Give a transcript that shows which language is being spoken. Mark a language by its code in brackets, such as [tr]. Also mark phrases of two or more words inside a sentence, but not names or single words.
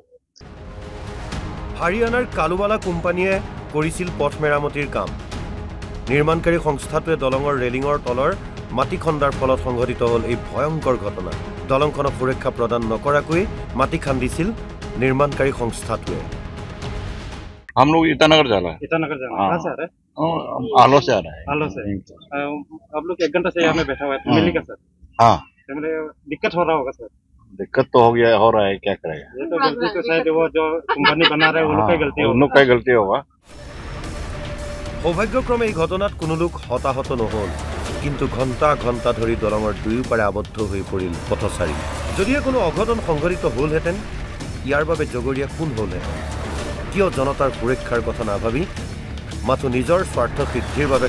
[as] হাৰিয়ানাৰ কালুৱালা কোম্পানীয়ে কৰিছিল পথ মেৰামতিৰ কাম নিৰ্মাণকাৰী সংস্থাটোৱে দলঙৰ ৰেলিঙৰ তলৰ মাটি খন্দাৰ ফলত সংঘটিত হ'ল এই ভয়ংকৰ ঘটনা দলংখনক সুৰক্ষা প্ৰদান নকৰাকৈ মাটি খান্দিছিল নিৰ্মাণকাৰী সংস্থাটোৱে [hi] हम लोग ईटानगर जा रहा है कहाँ से आ रहा है आलो से आ रहा है आलो से आप लोग 1 घंटा से यहाँ में बैठा हुआ है मिली का सर हाँ दिक्कत हो रहा होगा सर दिक्कत तो हो रहा है क्या करेगा ये तो गलती तो शायद वो जो कंपनी बना रहे हैं उनका गलती होगा [as] সৌভাগ্যক্ৰমে এই ঘটনাত কোনো লোক হতাহত নহল কিন্তু ঘণ্টা ঘণ্টা ধৰি দলঙৰ দুয়োপাৰে আবদ্ধ হৈ পৰিল পথচাৰী যদিহে কোনো অঘটন সংঘটিত হ'লহেঁতেন ইয়াৰ বাবে জগৰীয়া কোন হ'লহেঁতেন কিয় জনতাৰ সুৰক্ষাৰ কথা নাভাবি মাথো নিজৰ স্বাৰ্থ সিদ্ধিৰ বাবে